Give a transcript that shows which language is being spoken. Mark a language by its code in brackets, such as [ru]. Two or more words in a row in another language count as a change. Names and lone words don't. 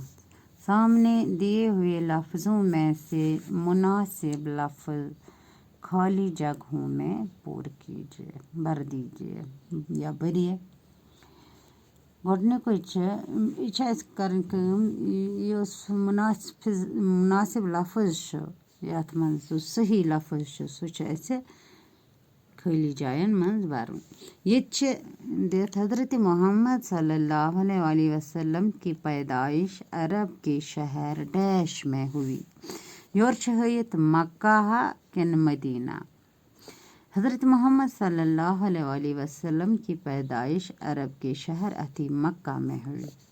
[ur] سامنے دیے ہوئے لفظوں میں سے مناسب لفظ خالی جگہوں میں بھر دیجیے یا بھریے. [ks] मुनासिब लफ्ज़ यथ मंज सही लफ्ज़ सह खाली जायन मंज भरन। [ur] یہ دت حضرت محمد [ar] صلى الله عليه وسلم [ur] کی پیدائش عرب کے شہر ڈیش میں ہوئی. [ks] योर हयत मक्का किन मदीना। [ur] حضرت محمد [ar] صلى الله عليه وسلم [ur] کی پیدائش عرب کے شہر اتی مکہ میں ہوئی.